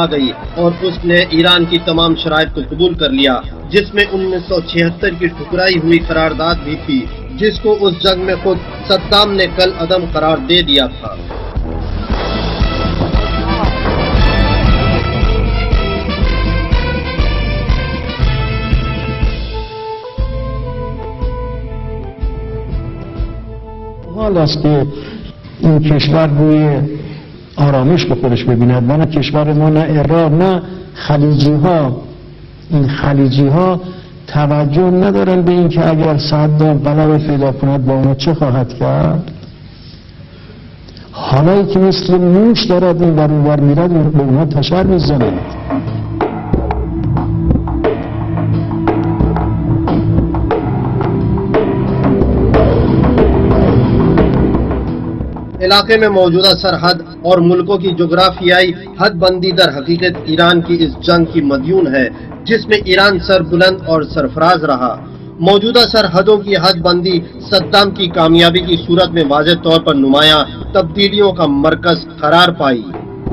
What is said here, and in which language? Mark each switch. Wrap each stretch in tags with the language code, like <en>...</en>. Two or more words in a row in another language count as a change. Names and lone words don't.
<ur>گئی اور اس نے ایران کی تمام شرائط کو قبول کر لیا، جس میں 1976 کی ٹھکرائی ہوئی قرارداد بھی تھی، جس کو اس جنگ میں خود صدام نے کل عدم قرار دے دیا تھا۔</ur> <fa>این کشور روی آرامش به خودش ببیند، نه کشور ما، نه عراق، نه خلیجی ها. این خلیجی ها توجه ندارن به این که اگر صدام غلبه پیدا کند با اونا چه خواهد کرد. حالا که مثل موش دارد این بر اون بر میرد به اونها تشر میزند.</fa> <ur>علاقے میں موجودہ سرحد اور ملکوں کی جغرافیائی حد بندی در حقیقت ایران کی اس جنگ کی مدیون ہے جس میں ایران سربلند اور سرفراز رہا۔ موجودہ سرحدوں کی حد بندی صدام کی کامیابی کی صورت میں واضح طور پر نمایاں تبدیلیوں کا مرکز قرار پائی۔</ur>